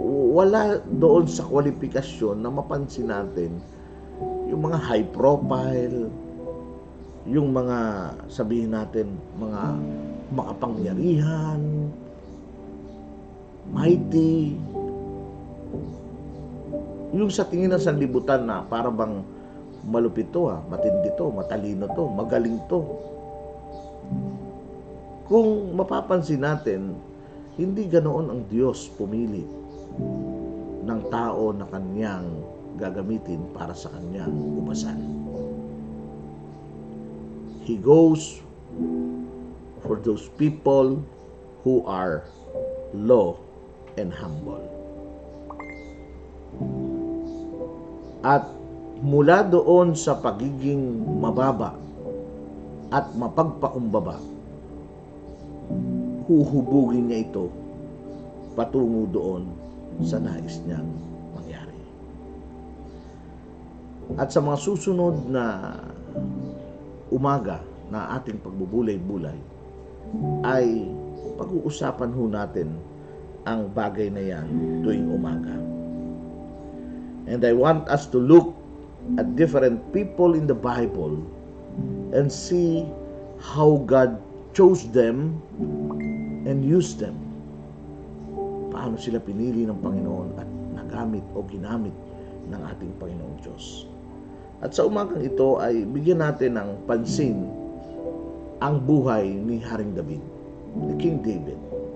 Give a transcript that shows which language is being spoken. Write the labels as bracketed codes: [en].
[tl] wala doon sa kwalifikasyon na mapansin natin yung mga high profile, yung mga sabihin natin mga makapangyarihan, mighty, yung sa tingin ng sanlibutan na para bang malupit to, matindi to, matalino to, magaling to. Kung mapapansin natin, hindi ganoon ang Diyos pumili ng tao na kanyang gagamitin para sa kanyang ubasan. [en] He goes for those people who are low and humble. [tl] At mula doon sa pagiging mababa at mapagpakumbaba, huhubugin niya ito patungo doon sa nais niyang mangyari. At sa mga susunod na umaga na ating pagbubulay-bulay, ay pag-uusapan ho natin ang bagay na yan tuwing umaga. [en] And I want us to look at different people in the Bible and see how God chose them and used them. [tl] Paano sila pinili ng Panginoon at nagamit o ginamit ng ating Panginoong Diyos. At sa umagang ito ay bigyan natin ng pansin ang buhay ni Haring David, ni King David.